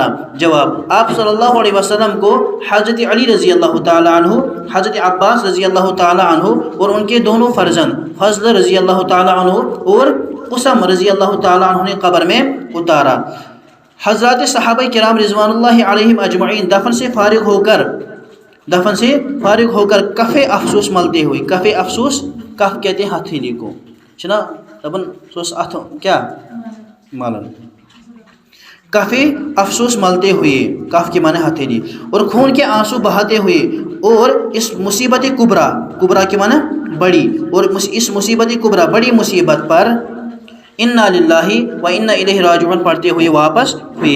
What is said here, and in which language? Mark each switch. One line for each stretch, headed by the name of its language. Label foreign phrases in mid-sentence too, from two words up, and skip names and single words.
Urdu: جواب: آپ صلی اللہ علیہ وسلم کو حضرت علی رضی اللہ تعالی عنہ، حضرت عباس رضی اللہ تعالی عنہ اور ان کے دونوں فرزند فضل رضی اللہ تعالی عنہ اور قسم رضی اللہ تعالی عنہ نے قبر میں اتارا۔ حضرات صحابہ کرام رضوان اللہ علیہم اجمعین دفن سے فارغ ہو کر کف افسوس ملتے ہوئے، کف افسوس، کف کہتے ہیں ہتھیلی کو،
Kashmiri: چھنا دبن سوس اتھ کیا مالن،
Urdu: کف افسوس ملتے ہوئے، کف کے معنی ہتھیلی، اور خون کے آنسو بہاتے ہوئے، اور اس مصیبت کبرا کے معنی بڑی، اور اس مصیبت کبرا بڑی مصیبت پر
Arabic: انا للہ و انا الیہ راجعون
Urdu: پڑھتے ہوئے واپس ہوئے۔